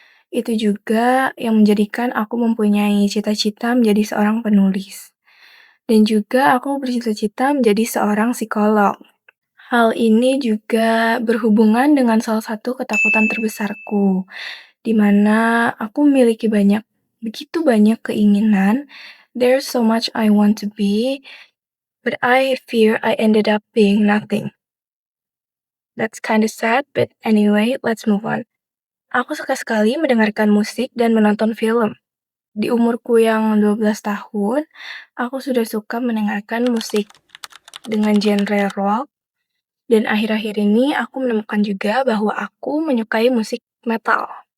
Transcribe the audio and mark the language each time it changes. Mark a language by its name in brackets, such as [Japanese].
[Indonesian] Itu juga yang menjadikan aku mempunyai cita-cita menjadi seorang penulis. Dan juga aku bercita-cita menjadi seorang psikolog. Hal ini juga berhubungan dengan salah satu ketakutan terbesarku, di mana aku memiliki begitu banyak keinginan. [English] There's so much I want to be, but I fear I ended up being nothing. That's kind of sad, but anyway, let's move on. [Indonesian] Aku suka sekali mendengarkan musik dan menonton film. Di umurku yang 12 tahun, aku sudah suka mendengarkan musik dengan genre rock, dan akhir-akhir ini aku menemukan juga bahwa aku menyukai musik metal.